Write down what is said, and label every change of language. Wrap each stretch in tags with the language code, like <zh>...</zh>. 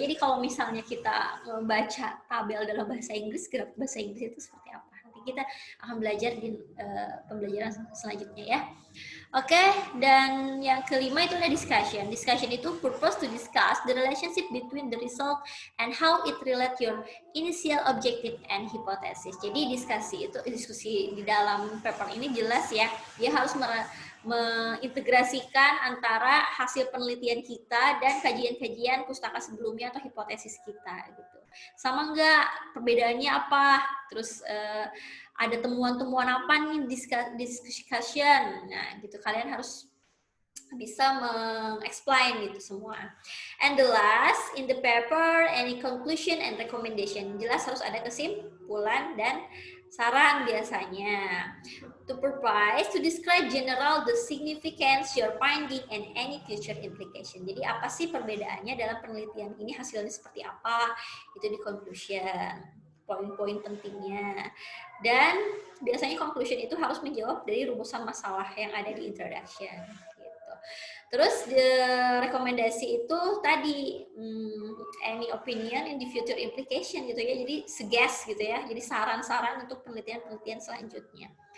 <id>Jadi kalau misalnya kita membaca tabel dalam bahasa Inggris, graph bahasa Inggris itu seperti apa? Nanti kita akan belajar di pembelajaran selanjutnya ya. Oke, dan yang kelima itu ada discussion.</id> <en>Discussion itu purpose to discuss the relationship between the result and how it relate your initial objective and hypothesis.</en> <id>Jadi diskusi di dalam paper ini jelas ya, dia harus mengintegrasikan antara hasil penelitian kita dan kajian-kajian pustaka sebelumnya atau hipotesis kita gitu. Sama enggak, perbedaannya apa? Terus ada temuan-temuan apa nih discussion. Nah, gitu kalian harus bisa meng-explain gitu semua.</id> <en>And the last, in the paper, any conclusion and recommendation.</en> <id>Jelas harus ada kesimpulan dan saran biasanya.</id> <en>To purpose, to describe general the significance, your finding, and any future implication.</en> <id>Jadi apa sih perbedaannya dalam penelitian ini, hasilnya seperti apa, itu di conclusion. Poin-poin pentingnya. Dan biasanya conclusion itu harus menjawab dari rumusan masalah yang ada di introduction. Terus rekomendasi itu tadi</id> <en>any opinion in the future implication</en> <id>gitu ya, jadi suggest gitu ya, jadi saran-saran untuk penelitian-penelitian selanjutnya.</id>